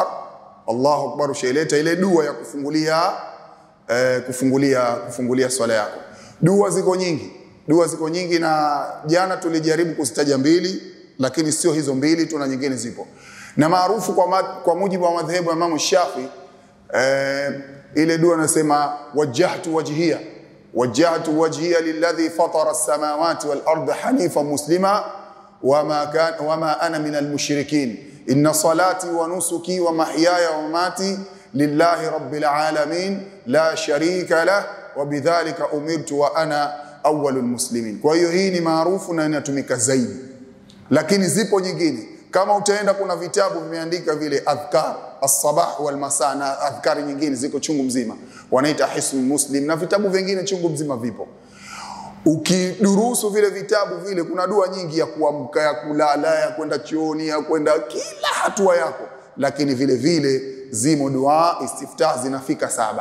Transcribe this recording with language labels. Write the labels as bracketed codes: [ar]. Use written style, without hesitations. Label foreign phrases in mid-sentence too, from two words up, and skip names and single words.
[ar] الله أكبر [sw] ushaileta ile dua ya kufungulia swala yako. Dua ziko nyingi na jana tulijaribu kuzitaja mbili, lakini sio hizo mbili, tuna nyingine zipo. Na maarufu kwa mujibu wa madhehebu ya Imam Shafi, ile dua nasema [ar] وجهت وجهي للذي فطر السماوات والأرض حنيفا مسلما وما أنا من المشركين إن صلاتي ونسكي ومحياي ومماتي لله رب العالمين لا شريك له وبذلك أمرت وأنا أول المسلمين. [sw] Kwa hiyo hii ni maarufu na inatumika zaidi, lakini zipo nyingine. Kama utaenda, kuna vitabu vimeandika vile [ar] أذكار الصباح والمساء, [sw] na adhkari nyingine ziko chungu mzima, wanaita Hisnul Muslim, na vitabu vingine chungu mzima vipo. Ukidurusu vile vitabu vile, kuna dua nyingi ya kuamka, ya kulala, ya kwenda chooni, ya kwenda kila hatua yako, lakini vile vile zimo dua istiftah zinafika 7.